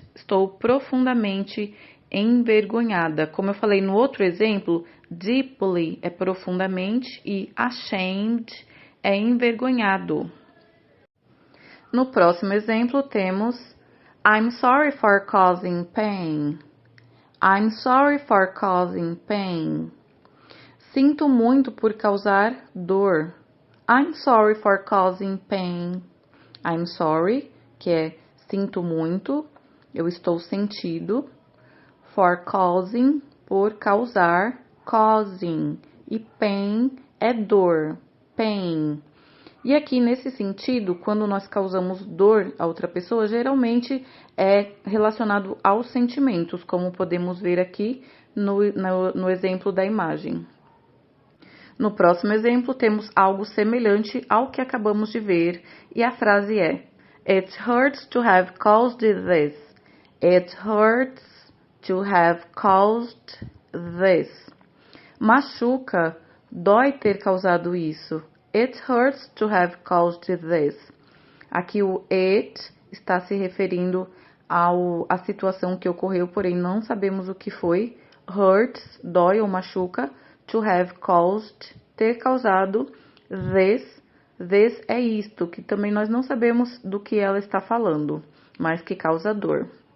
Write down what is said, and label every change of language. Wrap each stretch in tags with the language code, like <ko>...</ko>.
<pt>Estou profundamente envergonhada. Como eu falei no outro exemplo, deeply é profundamente e ashamed é envergonhado. No próximo exemplo temos</pt> <en>I'm sorry for causing pain. I'm sorry for causing pain.</en> <pt>Sinto muito por causar dor.</pt> <en>I'm sorry for causing pain. I'm sorry,</en> <pt>que é sinto muito, eu estou sentido.</pt> <en>For causing,</en> <pt>por causar,</pt> <en>causing.</en> <pt>E pain é dor, pain. E aqui, nesse sentido, quando nós causamos dor a outra pessoa, geralmente é relacionado aos sentimentos, como podemos ver aqui no exemplo da imagem. No próximo exemplo, temos algo semelhante ao que acabamos de ver, e a frase é</pt> <en>It hurts to have caused this. It hurts to have caused this.</en> <pt>Machuca, dói ter causado isso.</pt> <en>It hurts to have caused this.</en> <pt>Aqui o it está se referindo à situação que ocorreu, porém não sabemos o que foi. Hurts, dói ou machuca.</pt> <en>To have caused,</en> <pt>ter causado. This é isto, que também nós não sabemos do que ela está falando, mas que causa dor.</pt>